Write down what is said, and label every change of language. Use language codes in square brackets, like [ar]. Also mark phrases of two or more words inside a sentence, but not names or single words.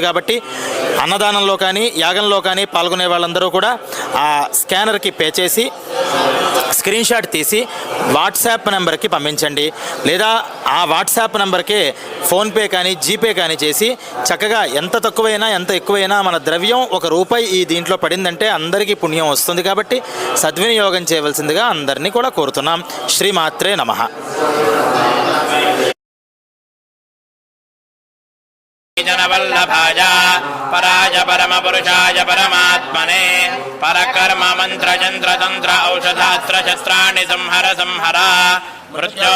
[te] కాబట్టి అన్నదానంలో కానీ యాగంలో కానీ పాల్గొనే వాళ్ళందరూ కూడా ఆ స్కానర్కి పే చేసి [en] screen shot [te] తీసి వాట్సాప్ నెంబర్కి పంపించండి. లేదా ఆ వాట్సాప్ నెంబర్కే ఫోన్పే కానీ జీపే కానీ చేసి చక్కగా ఎంత తక్కువైనా ఎంత ఎక్కువైనా మన ద్రవ్యం ₹1 ఈ దీంట్లో పడిందంటే అందరికీ పుణ్యం వస్తుంది. కాబట్టి సద్వినియోగం చేయవలసిందిగా అందరినీ కూడా కోరుతున్నాం. [sa] శ్రీమాత్రే నమః. वल्लभाय पराय परमपुरुषाय परमात्मने परकर्म मंत्र यंत्र तंत्र औषधास्त्र शस्त्राणि संहर संहर।